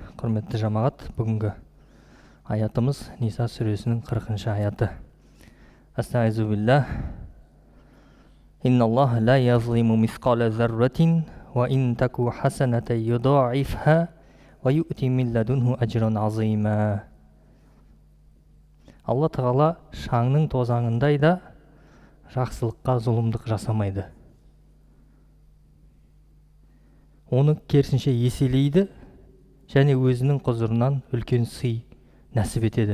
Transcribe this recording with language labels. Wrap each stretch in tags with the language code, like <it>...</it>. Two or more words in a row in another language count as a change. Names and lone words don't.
<kk>Құрметті жамағат, бүгінгі аятымыз Ниса сүресінің 40-шы аяты.</kk> <ar>أستعيذ بالله. إن الله لا يظلم مثقال ذرة وإن تك حسنة يضاعفها ويؤت من لدنه أجرا عظيما.</ar> <kk>Алла Тағала шаңның тозаңындай да жақсылыққа зұлымдық жасамайды. Оны керісінше еселейді және өзінің құзырынан үлкен сый нәсіп етеді.</kk>